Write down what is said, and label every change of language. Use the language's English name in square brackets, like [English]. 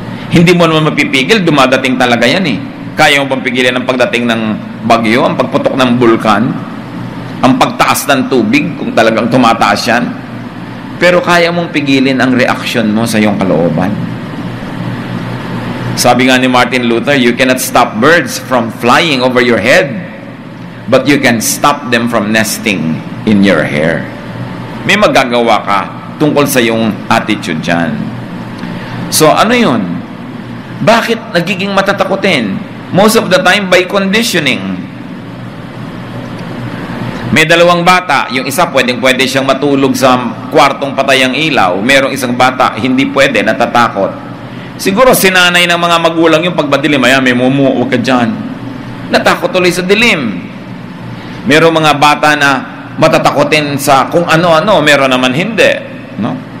[Filipino] Hindi mo naman mapipigil, dumadating talaga yan eh. Kaya mo bang pigilin ang pagdating ng bagyo, ang pagputok ng bulkan, ang pagtaas ng tubig, kung talagang tumataas yan? Pero kaya mong pigilin ang reaksyon mo sa iyong kalooban. Sabi nga ni [English] Martin Luther, you cannot stop birds from flying over your head, but you can stop them from nesting in your hair. [Filipino] May magagawa ka tungkol sa iyong attitude dyan. So, ano yun? Bakit nagiging matatakutin? [English] Most of the time, by conditioning. [Filipino] May dalawang bata, yung isa pwede siyang matulog sa kwartong patay ang ilaw. Merong isang bata, hindi pwede, natatakot. Siguro sinanay ng mga magulang yung pagbadilim, may mumu, huwag ka dyan. Natakot tuloy sa dilim. Merong mga bata na matatakotin sa kung ano-ano, meron naman hindi. No?